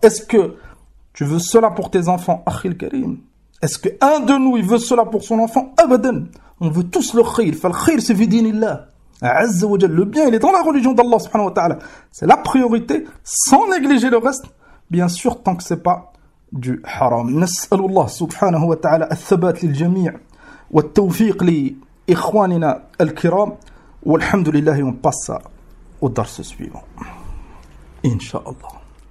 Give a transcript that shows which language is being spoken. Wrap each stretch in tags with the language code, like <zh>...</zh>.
<fr>Est-ce que tu veux cela pour tes enfants,</fr> <ar>أخي الكريم?</ar> <fr>Est-ce que un de nous il veut cela pour son enfant?</fr> <ar>أبدا.</ar> <fr>On veut tous le خير.</fr> <ar>فالخير</ar> <fr>c'est</fr> <ar>في دين الله عز وجل.</ar> <fr>Le bien il est dans la religion d'Allah سبحانه وتعالى. C'est la priorité, sans négliger le reste. Bien sûr, tant que c'est pas du haram.</fr> <ar>نسأل الله سبحانه وتعالى الثبات للجميع والتوفيق لإخواننا الكرام والحمد لله.</ar> <fr>On passe au درس suivant.</fr> <ar>إن شاء الله.</ar>